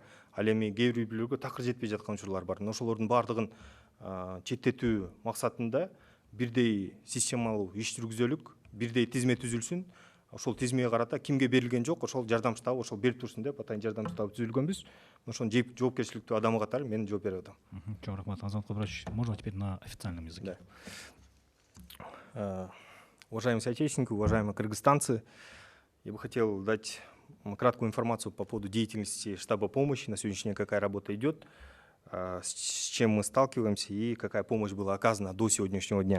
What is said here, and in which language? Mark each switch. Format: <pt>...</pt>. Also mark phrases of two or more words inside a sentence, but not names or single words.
<ky>Ал эми кээ бир үй бүлөгө такыр жетпей жаткан учурлар бар. Ошолордун бардыгын четтетүү максатында бирдей системалуу иш жүргүзөлүк, бирдей тизме түзүлсүн. Ошол тизмеге карата кимге берилген жок, ошол жардам штабы ошол берип турсун деп атайын жардам штабы түзүлгөнбүз. Ошонун жоопкерчиликтүү адамы катары мен жооп берип атам. Чоң рахмат, Азамат Капарович.</ky> <ru>Можно теперь на официальном языке? Да. Уважаемые соотечественники, уважаемые кыргызстанцы, я бы хотел дать краткую информацию по поводу деятельности штаба помощи. На сегодняшний день какая работа идет, с чем мы сталкиваемся и какая помощь была оказана до сегодняшнего дня.</ru>